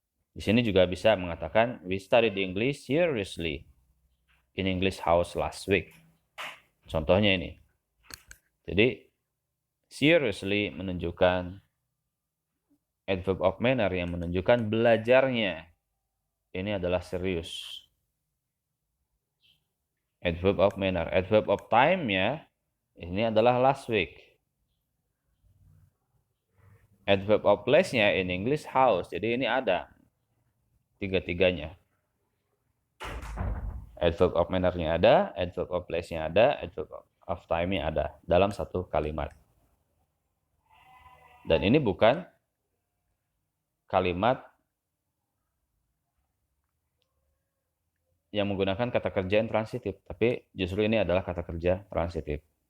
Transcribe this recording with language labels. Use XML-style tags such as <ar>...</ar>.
<id>Di sini juga bisa mengatakan</id> <en>we studied English seriously in English house last week.</en> <id>Contohnya ini. Jadi seriously menunjukkan adverb of manner yang menunjukkan belajarnya ini adalah serius. Adverb of manner. Adverb of time-nya ini adalah last week. Adverb of place-nya in English house. Jadi ini ada tiga-tiganya. Adverb of manner-nya ada, adverb of place-nya ada, adverb of time-nya ada dalam satu kalimat. Dan ini bukan kalimat yang menggunakan kata kerja intransitif, tapi justru ini adalah kata kerja transitif.</id>